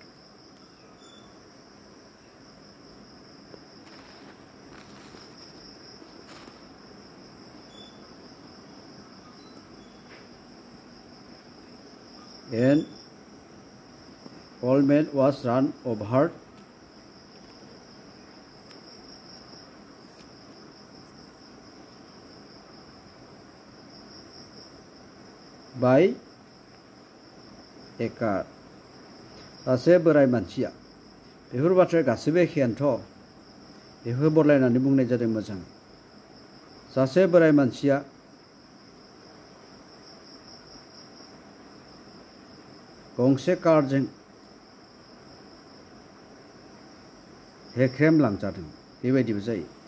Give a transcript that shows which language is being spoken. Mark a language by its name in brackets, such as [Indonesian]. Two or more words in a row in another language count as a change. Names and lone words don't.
[English] An old man was run over by a car. [Bodo] सासे बोराय मानसिया बेफोर बाथ्राया गासिबो एखेयानोथ' बेखौ बदलायनानै बुंनाय जादों मोजां। सासे बोराय मानसिया गंसे कारजों हेख्रेम लांजादों बेबायदिबो जायो।